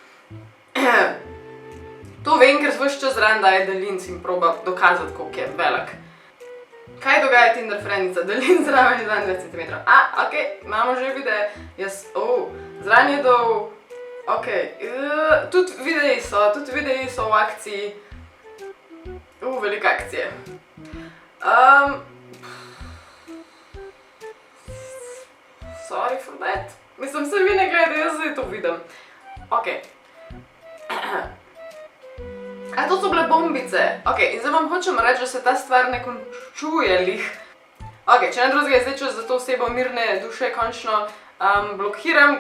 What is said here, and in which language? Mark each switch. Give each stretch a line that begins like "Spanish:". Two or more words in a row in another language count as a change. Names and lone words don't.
Slovenian: To vem, ker ves čas zraven daje daljinc in proba dokazati, koliko je velik. Kaj dogaja Tinder friendica? Daljinc zraven je 22 cm. Ok, imamo že videe, zraven je dol, ok, tudi videi so v akciji. Velike akcije.
English: Sorry for that.
Slovenian: Mislim, se vi ne gledate, jaz zdaj to vidim. Ok. To so bile bombice. Ok, in zdaj vam hočem reči, da se ta stvar ne končuje lih. Ok, če ne drugega je zdaj čas za to osebo mirne duše končno blokiram.